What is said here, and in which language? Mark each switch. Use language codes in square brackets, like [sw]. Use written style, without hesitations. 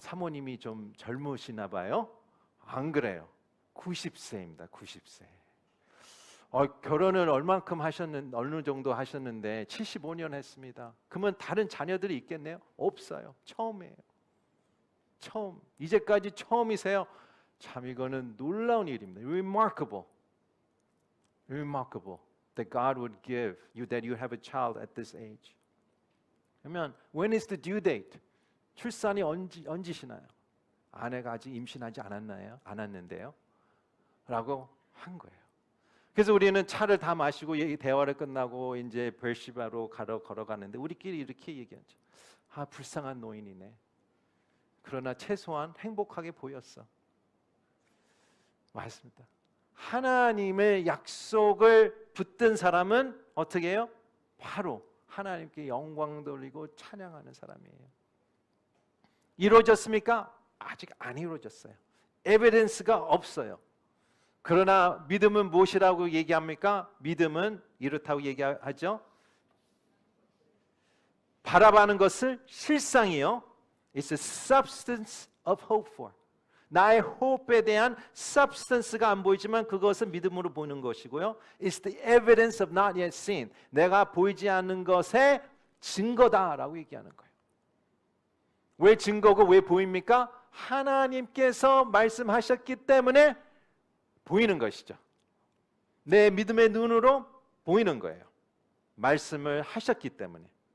[ko] 사모님이 좀 젊으시나 봐요? 안 그래요. 90세입니다. 90세. 결혼을 어느 정도 하셨는데 75년 했습니다. 그러면 다른 자녀들이 있겠네요? 없어요. 처음이에요. 처음. 이제까지 처음이세요? 참 이거는 놀라운 일입니다. [en] Remarkable. Remarkable that God would give you that you have a child at this age. 그러면 when is the due date? [ko] 출산이 언제시나요? 아내가 아직 임신하지 않았는데요. 라고 한 거예요. 그래서 우리는 차를 다 마시고 대화를 끝나고 이제 베르시바로 걸어가는데 우리끼리 이렇게 얘기하죠. 불쌍한 노인이네. 그러나 최소한 행복하게 보였어. 맞습니다. 하나님의 약속을 붙든 사람은 어떻게 해요? 바로 하나님께 영광 돌리고 찬양하는 사람이에요. 이루어졌습니까? 아직 안 이루어졌어요. 에비던스가 없어요. 그러나 믿음은 무엇이라고 얘기합니까? 믿음은 이렇다고 얘기하죠. 바라보는 것을 실상이요. [en] It's a substance of hope for. [ko] 나의 hope에 대한 substance가 안 보이지만 그것은 믿음으로 보는 것이고요. [en] It's the evidence of not yet seen. [ko] 내가 보이지 않는 것의 증거다라고 얘기하는 거예요. 왜 증거고 왜 보입니까? 하나님께서 말씀하셨기 때문에 보이는 것이죠. 내 믿음의 눈으로 보이는 거예요. 말씀을 하셨기 때문에.